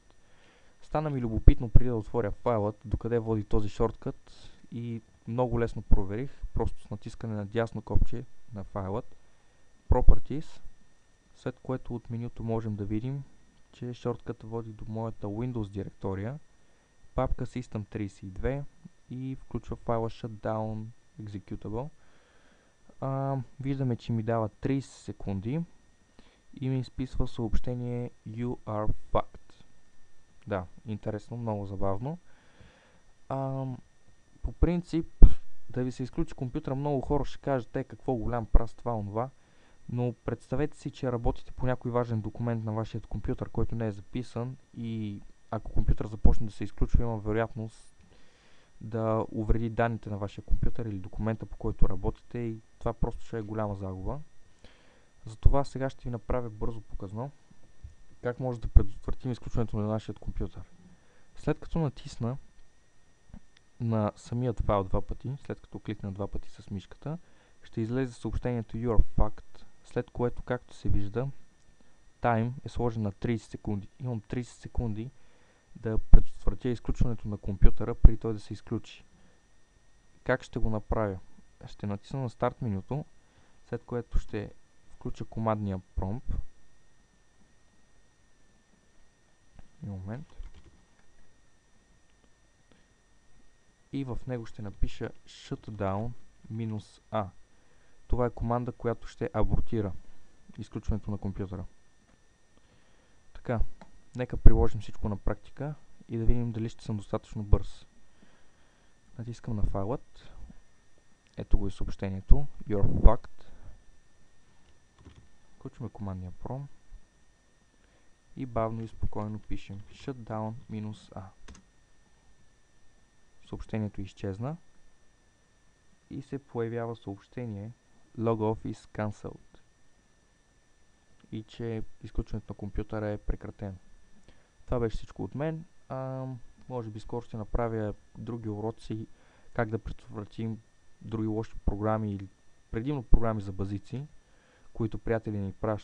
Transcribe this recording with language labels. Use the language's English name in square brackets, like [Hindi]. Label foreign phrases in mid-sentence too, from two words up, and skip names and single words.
[Bulgarian] Стана ми любопитно преди да отворя файлът, докъде води този шорткът и много лесно проверих, просто с натискане на дясно копче на файлът Properties, след което от менюто можем да видим, че шорткът води до моята Windows директория, папка System32 и включва файла Shutdown Executable. Виждаме, че ми дава 30 секунди и ми изписва съобщение [English] You are fucked. [Bulgarian] Да, интересно, много забавно. По принцип, да ви се изключи компютъра, много хора ще кажат, какво голям праз това, онова. Но представете си, че работите по някой важен документ на вашия компютър, който не е записан и ако компютър започне да се изключва, има вероятност да увреди данните на вашия компютър или документа, по който работите, и това просто ще е голяма загуба. Затова сега ще ви направя бързо показно как може да предотвратим изключването на нашия компютър. След като натисна на самият файл два пъти, след като кликна два пъти с мишката, ще излезе съобщението [English] You are fucked, [Bulgarian] след което, както се вижда, Time е сложен на 30 секунди. Имам 30 секунди да предотвратя изключването на компютъра преди той да се изключи. Как ще го направя? Ще натисна на старт менюто, след което ще включа командния промпт. И в него ще напиша shutdown -a. Това е команда, която ще абортира изключването на компютъра. Така, нека приложим всичко на практика и да видим дали ще съм достатъчно бърз. Натискам на файлът. Ето го и съобщението [English] You're fucked. [Bulgarian] Включваме командния пром и бавно и спокойно пишем shutdown -a. Съобщението изчезна и се появява съобщение [English] Log off is cancelled [Bulgarian] и че изключването на компютъра е прекратено. Това беше всичко от мен. Може би скоро ще направя други уроци как да предотвратим други лоши програми или предимно програми за базици, които приятели ни пращат.